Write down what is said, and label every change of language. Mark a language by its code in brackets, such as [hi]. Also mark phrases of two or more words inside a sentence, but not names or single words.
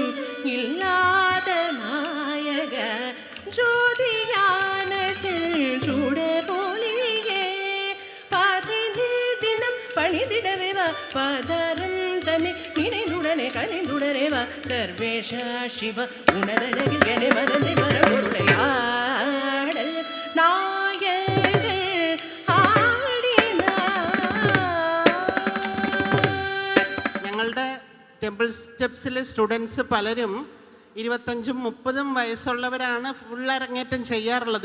[ta] இல்லாத நாயக ஜோதியான செஞ்சுடரொளியே, பாதனில் தினம் பணிதிடவேவா பாதரம் தன்னை நினைந்துடனே கனிந்துடரேவா சர்வேஷ சிவ உணரழகில் என மறந்து மரபொருளையா [ml] ഞങ്ങളുടെ ടെമ്പിൾ സ്റ്റെപ്സിലെ സ്റ്റുഡൻസ് പലരും 25-30 വയസ്സുള്ളവരാണ് ഫുൾ അരങ്ങേറ്റം ചെയ്യാറുള്ളത്.